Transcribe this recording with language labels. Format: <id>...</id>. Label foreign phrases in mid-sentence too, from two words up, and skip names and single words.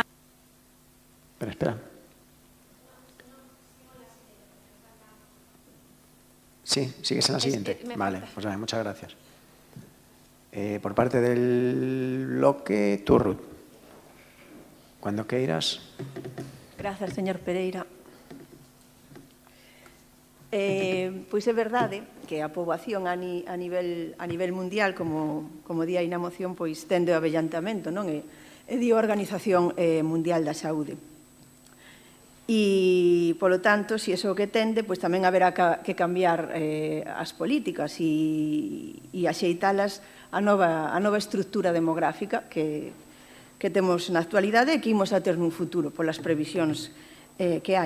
<es>Espera. Sí, sigues en la siguiente. Vale, pues nada, muchas gracias. Por parte del bloque, tú, Ruth. Cuando queiras.</es> <gl>Grazas, señor Pereira. Pois é verdade que a poboación a nivel mundial, como di aí na moción, pois tende o avellantamento, non? E di a Organización Mundial da Saúde. E, polo tanto, se iso que tende, pois tamén haberá que cambiar as políticas e axeitalas a nova estructura demográfica que temos na actualidade e que imos a ter nun futuro polas previsións que hai.</gl>